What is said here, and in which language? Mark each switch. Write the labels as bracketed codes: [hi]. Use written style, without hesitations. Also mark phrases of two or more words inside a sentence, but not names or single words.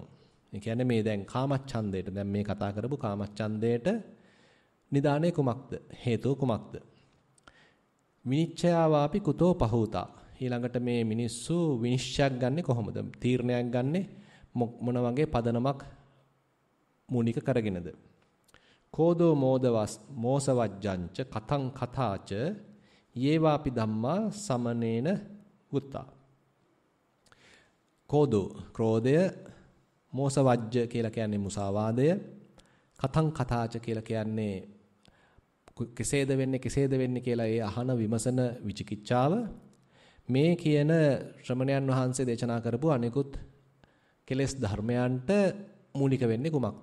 [si] ඒ කියන්නේ මේ දැන් කාමච්ඡන්දයට දැන් මේ කතා කරපු කාමච්ඡන්දයට නිදානේ කුමක්ද? හේතුව කුමක්ද? [pi] විනිච්ඡයාවාපි කුතෝ පහූතා. [si] ඊළඟට මේ මිනිස්සු විනිශ්චයක් ගන්නෙ කොහොමද? තීරණයක් ගන්නෙ මොන වගේ පදනමක් මූලික කරගෙනද? [pi] කෝදෝ මෝසවජ්ජංච කතං කතාච යේවාපි ධම්මා සමනේන වුත්තා. [si] කෝදෝ ක්‍රෝධය, මෝසවජ්ජ කියලා කියන්නේ මුසාවාදය, [pi] කතං කතාච [si] කියලා කියන්නේ කෙසේද වෙන්නේ කියලා ඒ අහන විමසන විචිකිච්ඡාව. මේ කියන ශ්‍රමණයන් වහන්සේ දේශනා කරපු අනිකුත් කෙලෙස් ධර්මයන්ට මූලික වෙන්නේ කුමක්ද?